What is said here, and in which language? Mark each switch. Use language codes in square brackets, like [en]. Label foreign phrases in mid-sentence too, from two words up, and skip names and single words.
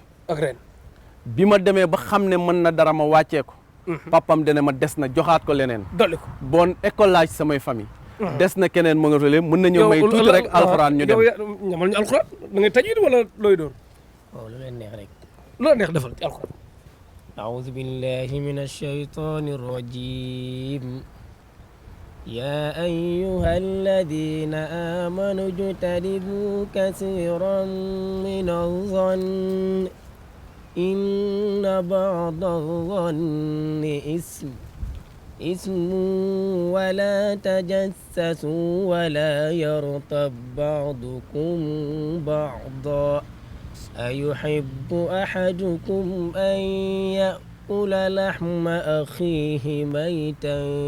[wo] bi ma demee ba xam ne mën na dara ma wàccee ko. papam dana ma des na joxaat ko leneen. dolli ko bon école laaj samay famille. des na keneen ma nga tole mën na ñëw may tuuti rek alxuraan ñu dem. ñamal ñu alxuraan da ngay tajwid wala looy doon. waaw lu leen neex rek. lu la neex defal ci alxuraan. [ar] أعوذ بالله من الشيطان الرجيم يا أيها الذين آمنوا اجتنبوا كثيرا من الظن إن بعض الظن إثم ولا تجسسوا ولا يغتب بعضكم بعضا أيحب أحدكم أن يأكل لحم أخيه ميتا